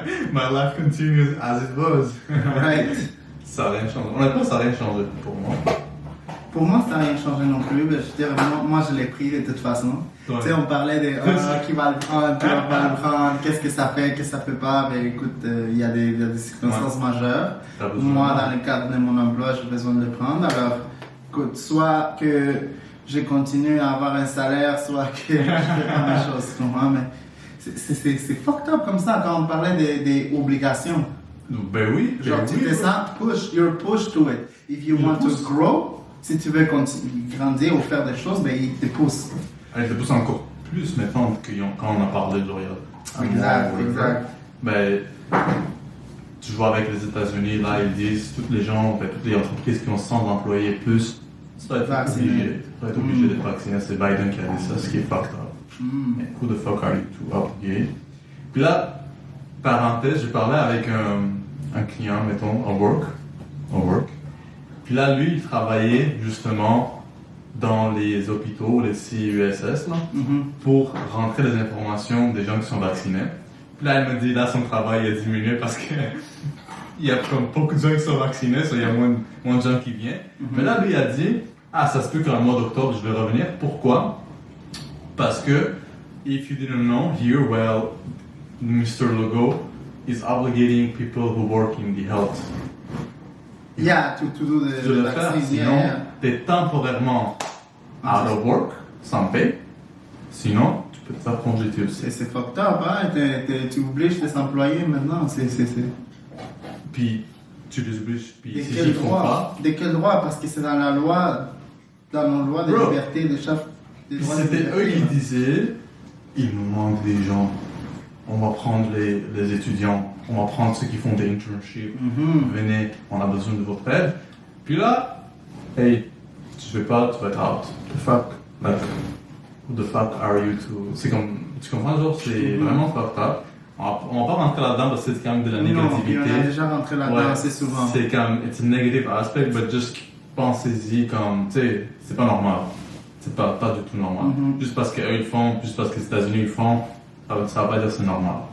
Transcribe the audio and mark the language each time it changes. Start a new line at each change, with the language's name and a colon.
English: My life continues as it was. Right.
French: Ça n'a rien changé. Honnêtement, ça n'a rien changé pour moi. Pour moi, ça n'a rien changé non plus. Mais je veux dire, moi, je l'ai pris de toute façon. Ouais. Tu sais, on parlait de qui va le prendre, qui va pas le prendre, qu'est-ce que ça fait pas. Mais écoute, il y a des circonstances majeures. Moi, dans le cadre de mon emploi, j'ai besoin de le prendre. Alors, écoute, soit que je continue à avoir un salaire, soit que je fais pas mes choses. Tu comprends? Mais c'est fucked up comme ça quand on parlait des obligations. Ben oui. Genre, tu fais ça,
English: you're pushed to it. If you want to grow,
French: si tu veux grandir ou faire des choses, ben il te pousse. Il te pousse encore plus maintenant quand on a parlé de L'Oréal. Exact. Ben, tu vois avec les États-Unis, là, ils disent, toutes les entreprises qui ont 100 employés plus, ça va être obligé d'être vacciné. C'est Biden qui a dit ça, ce qui est fucked up.
English: Mais who the fuck are you to obliger?
French: Puis là, parenthèse, j'ai parlé avec un client, mettons, au work. Puis là, lui, il travaillait justement dans les hôpitaux, les CUSS, là, pour rentrer les informations des gens qui sont vaccinés. Puis là, elle me dit, là, son travail a diminué parce que il y a comme beaucoup de gens qui sont vaccinés, il y a moins de gens qui viennent. Mais là, lui, il a dit, ça se peut qu'en mois d'octobre, je vais revenir. Pourquoi? Parce que,
English: if you didn't know, here, well, Mr. Logo is obligating people who work in the health. Yeah, to do the vaccine.
French: Sinon, t'es temporairement
English: out of work,
French: sans paie. Sinon, tu peux te faire congédier aussi. C'est fucked up, hein? Tu obliges tes employés maintenant. Puis, tu les obliges. Puis, si ils font pas. De quel droit? Parce que c'est dans la loi, dans nos lois de liberté, des droits de liberté. C'était eux qui disaient, il nous manque des gens. On va prendre les étudiants, on va prendre ceux qui font des internships. Venez, on a besoin de votre aide. Puis là, hey, tu fais pas, tu vas être out.
English: The fuck? Like, who the fuck are you to...
French: C'est comme, tu comprends, genre, c'est vraiment fucked up. On va pas rentrer là-dedans parce que c'est quand même de la négativité. On a déjà rentré là-dedans assez souvent. C'est comme,
English: it's a negative aspect, but just
French: pensez-y comme, tu sais, c'est pas normal. C'est pas du tout normal. Juste parce qu'eux ils font, juste parce que les États-Unis ils font, ça va pas dire que c'est normal.